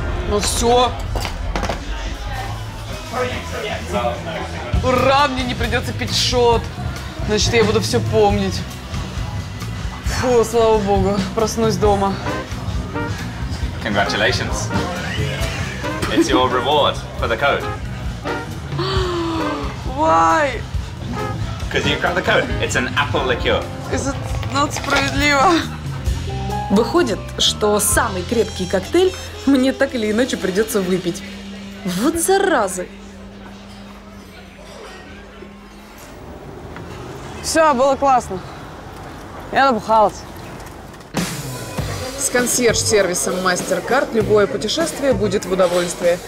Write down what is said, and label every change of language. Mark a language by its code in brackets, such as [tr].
[ru] Ну все. Ура, мне не придется пить шот. Значит, я буду все помнить. Фу, слава богу, проснусь дома. [en] Congratulations. It's your reward for the code. Why? Because you cracked the code. It's an apple liqueur. Is it not [ru] справедливо? Выходит, что самый крепкий коктейль мне так или иначе придется выпить. Вот заразы. Все, было классно. Я набухалась. С консьерж-сервисом MasterCard любое путешествие будет в удовольствие.